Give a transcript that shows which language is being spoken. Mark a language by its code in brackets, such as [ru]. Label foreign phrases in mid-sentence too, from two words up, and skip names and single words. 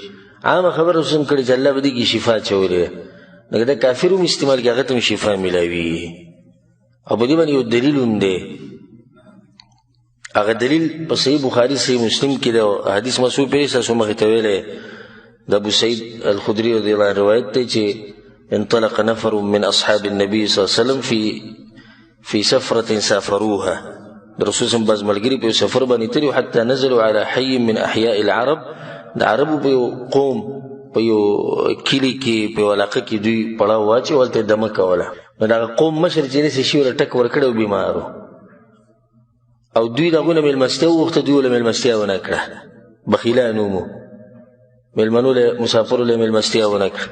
[ps] عامه خبر رسول [ar] صلی الله علیه وسلم [ps] کړې چې الله به دې کې شفا اچولې ده، لکه دا کافر هم استعمال کړي هغه ته هم شفا میلاوي. او په دې باندې یو دلیل هم دی، هغه دلیل په صحیح بخاري صحیح مسلم کې ده. حدیث مسعود پرې ستاسو مخې ته ویلی د ابو سعید الخدري [ar] رضی الله عنه [ps] روایت دی چې [ar] انطلق نفر من اصحاب النبي صلی الله علیه وسلم في سفرة سافروها. [ps] د رسول [ar] صلی الله علیه وسلم [ps] بعض ملګري په یو سفر باندې تللي، [ar] حتی نزلوا على حي من احیاء العرب. [ps] د عربو په یو قوم په یو کلي کې په یو علاقه کې دوی پړاو واچي، هلته دمه کوله. نو د هغه قوم مشر چې دی شي ورله ټک ورکړی او بیمار و، او دوی د هغوی نه مېلمستیا وغوښته، دوی ورله مېلمستیا ونه کړه، بخیلان ومو، مېلمنو له مسافرو له مېلمستیا ونه کړه.